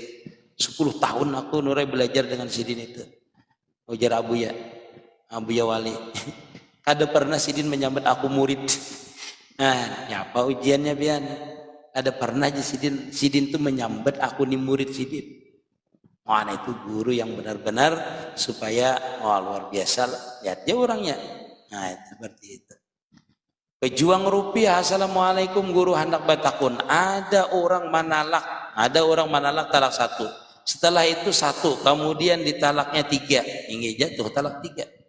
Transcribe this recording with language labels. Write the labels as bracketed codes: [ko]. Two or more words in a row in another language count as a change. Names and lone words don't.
[bjn] 10 tahun aku Nurai belajar dengan sidin itu. Ujar Abuya Wali. Kada pernah sidin menyambut aku murid. Nah, nyapa ujiannya bian. Kada pernah aja sidin tuh menyambut aku nih murid sidin. [id] Mana itu guru yang benar-benar supaya luar biasa lihat dia orangnya. Nah, seperti itu. [bjn] Pejuang rupiah, assalamualaikum guru hendak batakun. Ada orang manalak talak 1. [id] Setelah itu 1, kemudian ditalaknya 3, hingga jatuh talak 3.